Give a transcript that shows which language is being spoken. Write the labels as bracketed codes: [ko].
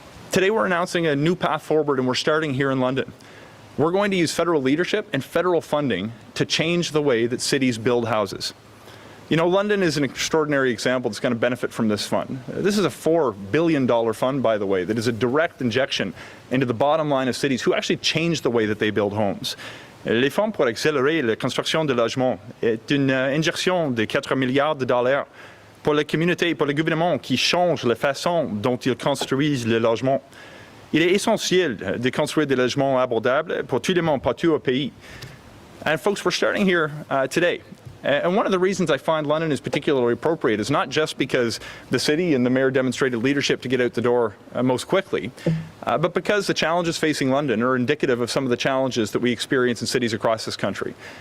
[en] Today we're announcing a new path forward, and we're starting here in London. We're going to use federal leadership and federal funding to change the way that cities build houses. You know, London is an extraordinary example that's going to benefit from this fund. This is a $4 billion fund, by the way, that is a direct injection into the bottom line of cities who actually change the way that they build homes. [fr] Les fonds pour accélérer la construction de logements est une injection de 4 milliards de dollars pour les communautés et pour les gouvernements qui changent la façon dont ils construisent les logements. Il est essentiel de construire des logements abordables pour tout le monde partout au pays. [en] And folks, we're starting here today. And one of the reasons I find London is particularly appropriate is not just because the city and the mayor demonstrated leadership to get out the door most quickly, but because the challenges facing London are indicative of some of the challenges that we experience in cities across this country.